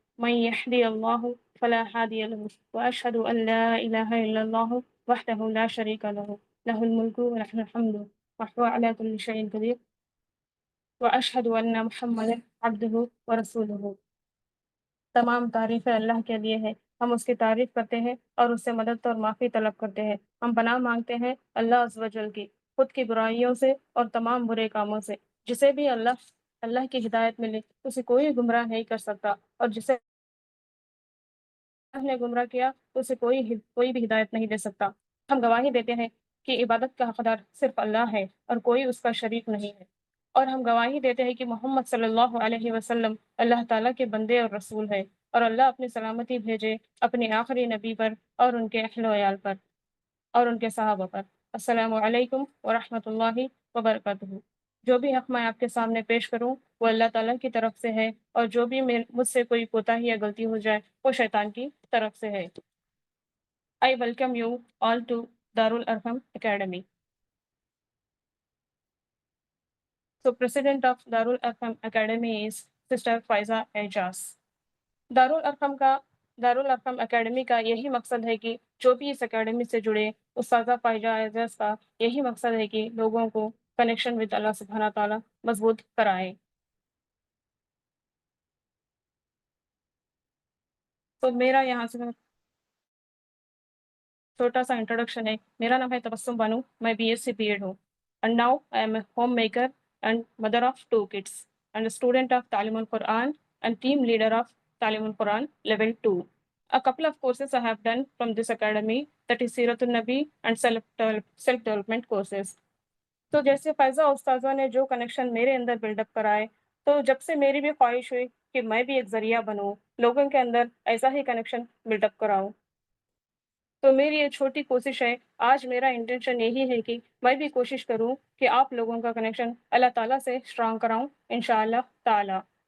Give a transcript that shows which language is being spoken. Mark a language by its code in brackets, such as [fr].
[ar] من يهدي الله فلا هادي له وأشهد أن لا إله إلا الله وحده لا شريك له، له الملك وله الحمد وهو على كل شيء قدير. وأشهد أن محمدا عبده ورسوله. [ur] تمام تعریفیں اللہ کے لیے ہے، ہم اس کی تعریف کرتے ہیں اور اس سے مدد اور معافی طلب کرتے ہیں۔ ہم پناہ مانگتے ہیں اللہ عز و جل کی، خود کی برائیوں سے اور تمام برے کاموں سے۔ جسے بھی اللہ کی ہدایت ملے اسے کوئی گمراہ نہیں کر سکتا، اور جسے اللہ نے گمراہ کیا تو اسے کوئی بھی ہدایت نہیں دے سکتا۔ ہم گواہی دیتے ہیں کہ عبادت کا حقدار صرف اللہ ہے اور کوئی اس کا شریک نہیں ہے، اور ہم گواہی دیتے ہیں کہ محمد صلی اللہ علیہ وسلم اللہ تعالیٰ کے بندے اور رسول ہے، اور اللہ اپنی سلامتی بھیجے اپنے آخری نبی پر اور ان کے اہل و عیال پر اور ان کے صحابہ پر۔ السلام علیکم ورحمۃ اللہ وبرکاتہ۔ جو بھی حق میں آپ کے سامنے پیش کروں وہ اللہ تعالیٰ کی طرف سے ہے، اور جو بھی مجھ سے کوئی کوتاہی یا غلطی ہو جائے وہ شیطان کی طرف سے ہے۔ [en] I welcome you all to Darul Arham Academy. So President of Darul Arham Academy is Sister Faiza Ejaz. [ur] دارل Arqam academy کا یہی مقصد ہے کہ جو بھی اس اکیڈمی سے جڑے استاذہ فائزہ اعجاز کا یہی مقصد ہے کہ لوگوں کو کنیکشن ود اللہ سبحانہ تعالیٰ مضبوط کرائے۔ تو میرا یہاں سے چھوٹا سا انٹروڈکشن ہے۔ میرا نام ہے تبسم بانو، میں BSc B.Ed ہوں، [en] And now I am a homemaker and mother of 2 kids and student of تعلیم القرآن and team leader of تعلیم القرآن level 2. A couple of courses I have done from this academy, that is Siratul Nabi and self-development courses. [ur] تو جیسے فائزہ استاذہ نے جو connection میرے اندر بلڈ اپ کرائے، تو جب سے میری بھی خواہش ہوئی کہ میں بھی ایک ذریعہ بنوں، لوگوں کے اندر ایسا ہی کنیکشن بلڈ اپ کراؤں۔ تو میری یہ چھوٹی کوشش ہے، آج میرا انٹینشن یہی ہے کہ میں بھی کوشش کروں کہ آپ لوگوں کا کنیکشن اللہ تعالیٰ سے اسٹرانگ کراؤں انشاءاللہ تعالیٰ۔